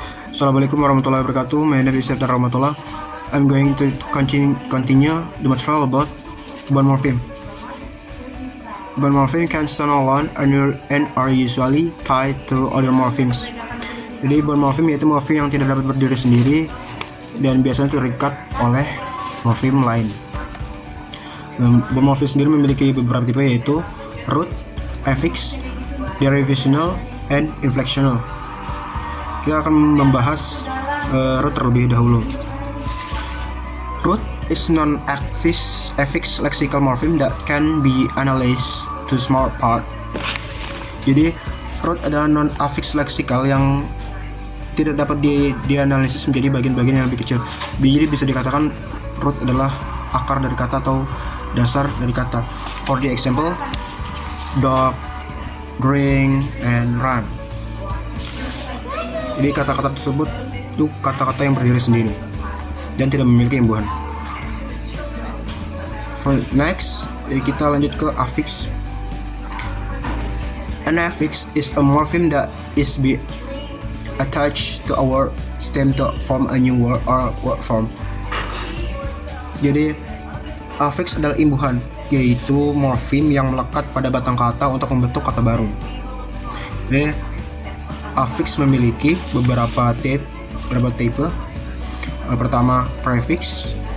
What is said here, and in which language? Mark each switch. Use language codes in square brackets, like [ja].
[ar] Assalamualaikum warahmatullahi wabarakatuh. [en] My name is Septian Rahmatullah. I'm going to continue the material about bound morpheme. Bound morpheme can stand alone and are usually tied to other morphemes. [id] Jadi bound morpheme yaitu morpheme yang tidak dapat berdiri sendiri dan biasanya terikat oleh morpheme lain. Bound morpheme sendiri memiliki beberapa tipe, yaitu root, affix, derivational, and inflectional. Kita akan membahas root terlebih dahulu. [en] Root is non-affix lexical morpheme that can be analyzed to small part. [id] Jadi root adalah non-affix leksikal yang tidak dapat dianalisis menjadi bagian-bagian yang lebih kecil. Jadi bisa dikatakan root adalah akar dari kata atau dasar dari kata. [en] For the example, dog, drink, and run. [id] Jadi kata-kata tersebut itu kata-kata yang berdiri sendiri dan tidak memiliki imbuhan. Next, kita lanjut ke affix. [en] An affix is a morpheme that is be attached to a word stem to form a new word or word form. [id] Jadi affix adalah imbuhan, yaitu morfem yang melekat pada batang kata untuk membentuk kata baru. Jadi affix memiliki beberapa tipe. Pertama prefix,